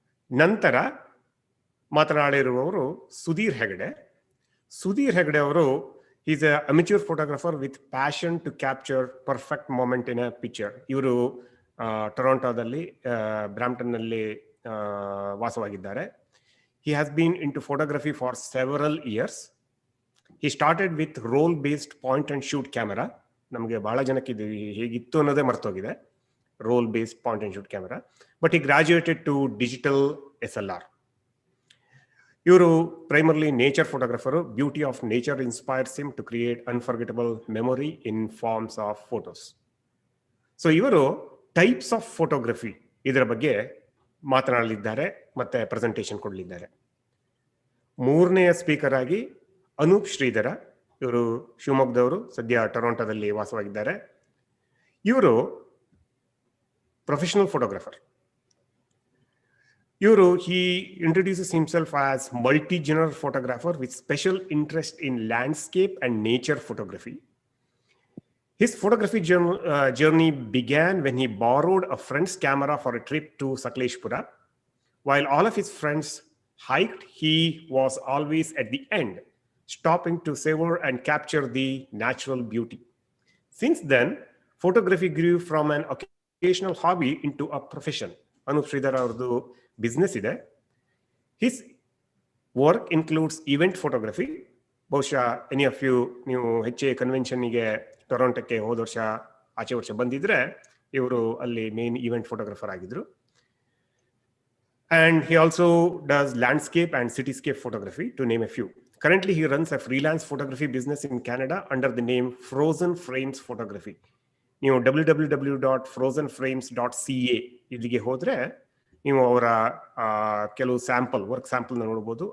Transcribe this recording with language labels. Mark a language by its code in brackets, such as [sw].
[kn] ನಂತರ ಮಾತನಾಡಿರುವವರು ಸುಧೀರ್ ಹೆಗ್ಡೆ. [en] ಸುಧೀರ್ ಹೆಗ್ಡೆ ಅವರು is a amateur photographer with passion to capture perfect moment in a picture. ಇವರು [kn] ಟೊರೊಂಟೊದಲ್ಲಿ ಬ್ರಾಂಪ್ಟನ್ನಲ್ಲಿ ವಾಸವಾಗಿದ್ದಾರೆ. [en] He has been into photography for several years. He started with role-based point and shoot camera. [kn] ನಮಗೆ ಬಹಳ ಜನಕ್ಕೆ ಇದು ಹೇಗಿತ್ತು ಅನ್ನೋದೇ ಮರ್ತೋಗಿದೆ, [en] role-based point and shoot camera. But he graduated to digital SLR. [kn] ಇವರು primarily nature ಫೋಟೋಗ್ರಫರು. [en] Beauty of nature inspires him to create unforgettable memory in forms of photos. [kn] So ಇವರು types of photography ಇದರ ಬಗ್ಗೆ ಮಾತನಾಡಲಿದ್ದಾರೆ ಮತ್ತೆ ಪ್ರೆಸೆಂಟೇಷನ್ ಕೊಡಲಿದ್ದಾರೆ. ಮೂರನೆಯ speaker ಆಗಿ ಅನೂಪ್ ಶ್ರೀಧರ. ಇವರು ಶಿವಮೊಗ್ಗದವರು, ಸದ್ಯ ಟೊರೊಂಟೊದಲ್ಲಿ ವಾಸವಾಗಿದ್ದಾರೆ. ಇವರು professional photographer. [en] He introduces himself as multi-genre photographer with special interest in landscape and nature photography. His photography journey began when he borrowed a friend's camera for a trip to Sakleshpura. While all of his friends hiked, he was always at the end, stopping to savor and capture the natural beauty. Since then, photography grew from an occasional hobby into a profession. Anoop Shreedhara [kn] ಅವ್ರದ್ದು business ಇದೆ. [en] His work includes event photography. [kn] ಬಹುಶಃ [en] any of you [kn] ನೀವು HAA ಕನ್ವೆನ್ಷನ್ಗೆ ಟೊರೊಂಟೊಕ್ಕೆ ಹೋದ ವರ್ಷ ಆಚೆ ವರ್ಷ ಬಂದಿದ್ರೆ ಇವರು ಅಲ್ಲಿ ಮೇನ್ ಈವೆಂಟ್ ಫೋಟೋಗ್ರಫರ್ ಆಗಿದ್ರು. [en] And he also does landscape and cityscape photography, to name a few. Currently, he runs a freelance photography business in Canada under the name Frozen Frames Photography. [kn] ನೀವು www.frozenframes.ca ಇಲ್ಲಿಗೆ ಹೋದರೆ ನೀವು ಅವರ ಕೆಲವು work ಸ್ಯಾಂಪಲ್ನ ನೋಡ್ಬೋದು.